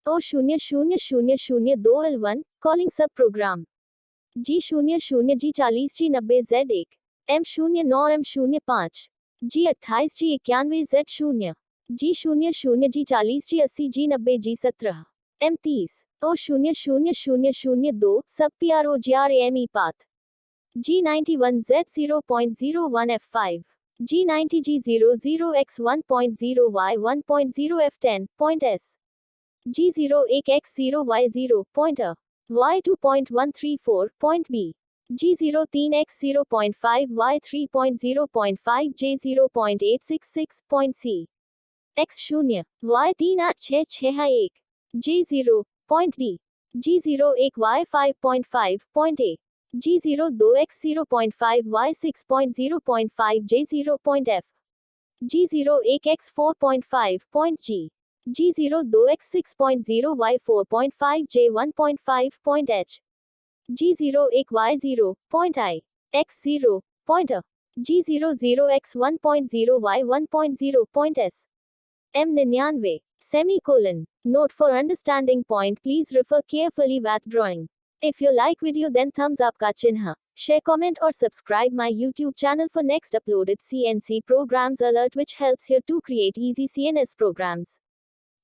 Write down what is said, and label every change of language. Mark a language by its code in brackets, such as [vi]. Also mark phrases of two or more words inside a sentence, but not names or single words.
[en] O0002 L1 calling subprogram G00 G40 G90 Z1 M09 M05 G28 G91 Z0 G00 G40 G80 G90 G17 M30 O0002 sub PROGRAME path G91 Z0.01 F5 G90 G00 X1.0 Y1.0 F10.S G01 X0 Y0 pointer Y2.134 point B G03 X0.5 Y3.0.5 J0.866 point C X0 Y3866 J0 point D G01 Y5.5 point A G02 X0.5 Y6.0.5 J0 point F G01 X4.5 point G G02 X6.0 Y4.5 J1.5 point H G01 Y0 point I X0 pointer G00 X1.0 Y1.0 point S M99 semicolon. Note for understanding point, please refer carefully with drawing. If you like video, then thumbs up [hi] का चिह्न. [en] Share, comment or subscribe my YouTube channel for next uploaded CNC programs alert, which helps you to create easy CNS programs.